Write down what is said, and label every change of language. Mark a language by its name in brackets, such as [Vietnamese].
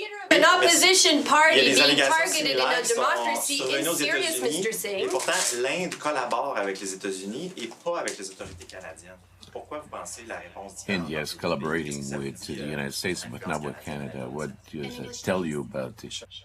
[English] An opposition party being targeted in a democracy is serious, Mr. Singh. [French] Et pourtant, l'Inde collabore avec les États-Unis et pas avec les autorités canadiennes. Pourquoi vous pensez la réponse différente? [English] India is collaborating with the United States, but not with Canada. What does it tell you about this?